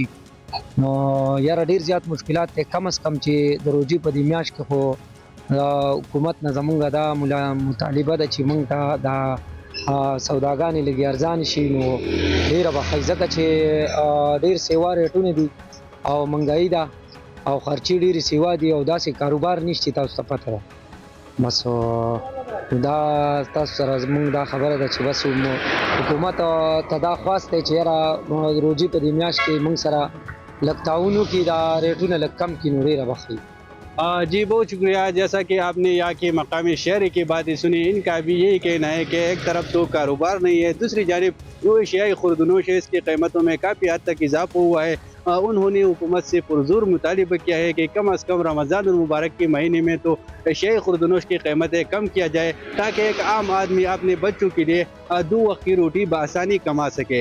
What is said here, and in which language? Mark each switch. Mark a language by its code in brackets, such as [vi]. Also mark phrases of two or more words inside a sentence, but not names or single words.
[ps] نو یاره ډېر زیات مشکلات دی. کم از کم چې د روجي په دې میاشت کې خو حکومت نه زمونږ دا مطالبه ده چې مونږ ته دا سوداګانې لږې ارزانې شي، نو ډېره به ښه، ځکه چې ډېر سیوا ریټونه دي او مهنګایي ده او خرچې ډېرې سیوا دي او داسې کاروبار نشته. تاسو ته پته ده. بس دا تاسو سره زمونږ دا خبره ده چې بس حکومت ته دا خواست دی چې یاره روجي په دې میاشت کې مونږ سره لږ تعاون وکړي، دا ریټونه لږ کم کړي، نو ډېره به ښه وي. [ur] جی بہت شکریہ. جیسا کہ آپ نے یہاں کے مقامی شہری کی باتیں سنی، ان کا بھی یہی کہنا ہے کہ ایک طرف تو کاروبار نہیں ہے، دوسری جانب جو اشیائی خوردنوش ہے اس کی قیمتوں میں کافی حد تک اضافہ ہوا ہے. انہوں نے حکومت سے پرزور مطالبہ کیا ہے کہ کم از کم رمضان المبارک کے مہینے میں تو اشیائی خوردنوش کی قیمتیں کم کیا جائے، تاکہ ایک عام آدمی اپنے بچوں کے لیے 2 وقت کی روٹی بآسانی کما سکے.